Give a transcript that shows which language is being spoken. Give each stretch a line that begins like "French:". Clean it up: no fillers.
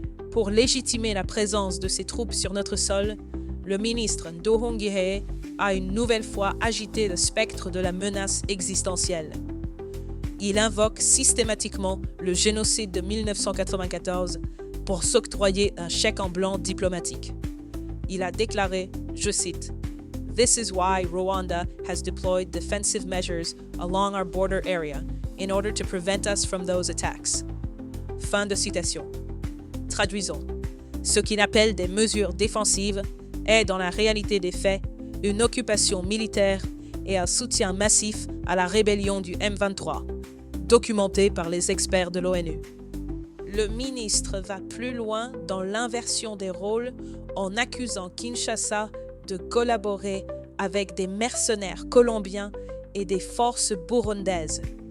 French: Pour légitimer la présence de ces troupes sur notre sol, le ministre Nduhungirehe a une nouvelle fois agité le spectre de la menace existentielle. Il invoque systématiquement le génocide de 1994 pour s'octroyer un chèque en blanc diplomatique. Il a déclaré, je cite,
English: « This is why Rwanda has deployed defensive measures along our border area in order to prevent us from those attacks. »
French: Fin de citation. Traduisons. Ce qu'il appelle des mesures défensives est, dans la réalité des faits, une occupation militaire et un soutien massif à la rébellion du M23, documenté par les experts de l'ONU. Le ministre va plus loin dans l'inversion des rôles en accusant Kinshasa de collaborer avec des mercenaires colombiens et des forces burundaises.